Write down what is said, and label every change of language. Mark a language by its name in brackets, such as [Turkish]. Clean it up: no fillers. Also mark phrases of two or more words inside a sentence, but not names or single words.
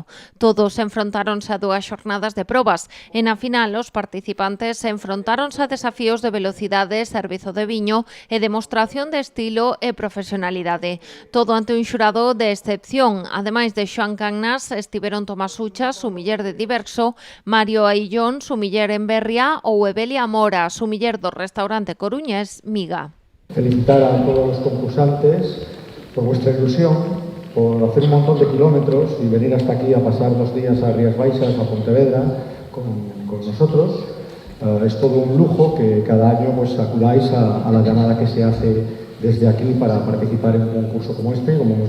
[Galician] Todos enfrontáronse a 2 xornadas de probas. E na final, os participantes se enfrontáronse a desafíos de velocidade, servizo de viño e demostración de estilo e profesionalidade. Todo ante un xurado de excepción. Ademais de Xoan Cannas, estiveron Tomás Ucha, sumiller de Diverso, Mario Aillón, sumiller en Berria, ou Evelia Mora, sumiller do restaurante coruñés Miga. [Spanish] Felicitar a todos los concursantes por vuestra ilusión, por hacer un montón de kilómetros y venir hasta aquí a pasar 2 días a Rías Baixas, a Pontevedra, con nosotros. Es todo un lujo que cada año pues acudáis a la llamada que se hace desde aquí para participar en un concurso como este.